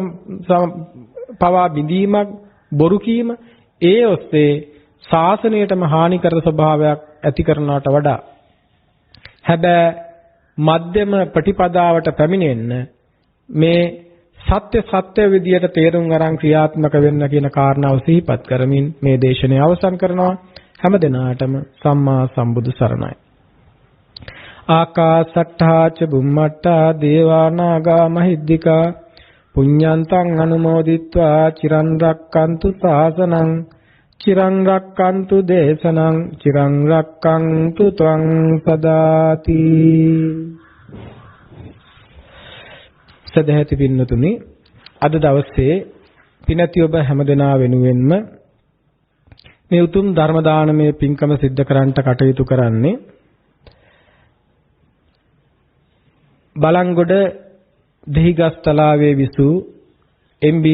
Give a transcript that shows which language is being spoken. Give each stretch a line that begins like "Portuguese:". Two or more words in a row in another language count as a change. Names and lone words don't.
Sinhala: පවා බිඳීමක් බොරු කීම ඒ ඔස්සේ ශාසනයටම හානිකර ස්වභාවයක් ඇති කරනවට වඩා හැබැයි මධ්‍යම ප්‍රතිපදාවට පැමිණෙන්න මේ සත්‍ය විදියට තේරුම් අරන් ක්‍රියාත්මක වෙන්න කියන කාරණාව සිහිපත් කරමින් මේ දේශනය අවසන් කරනවා. හැම දිනාටම සම්මා සම්බුදු සරණයි.
Pali: ආකාසට්ඨා ච බුම්මට්ඨා දේවා නාග මහිද්దికා පුඤ්ඤන්තං අනුමෝදිත්වා චිරන් රක්칸තු සාසනං චිරන් රක්칸තු දේශනං චිරන් රක්칸තු ත්වං සදාති.
Sinhala: සදහැති පින්නතුනි අද දවසේ පිනති ඔබ හැමදෙනා වෙනුවෙන්ම මේ උතුම් ධර්ම දානමය පින්කම සිද්ධ කරන්නට කටයුතු කරන්නේ බලංගොඩ දෙහිගස්තලාවේ විසූ එම්.බී.